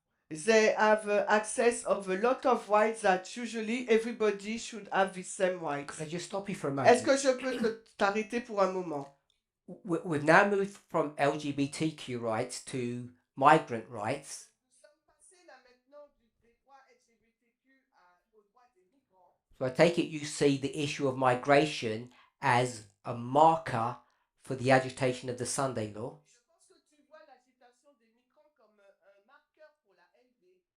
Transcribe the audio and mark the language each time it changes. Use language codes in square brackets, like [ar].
[en] They have access of a lot of rights that usually everybody should have the same rights. Could I just stop you for a [fr] Est-ce [en] moment? [fr] que je peux t'arrêter pour un moment? [en] We've now moved from LGBTQ rights to migrant rights. [fr] Nous sommes passés là maintenant des droits LGBTQ aux droits des migrants. [en] So I take it you see the issue of migration as a marker for the agitation of the Sunday law. [fr] Je pense que tu vois l'agitation des migrants comme un marqueur pour la LB.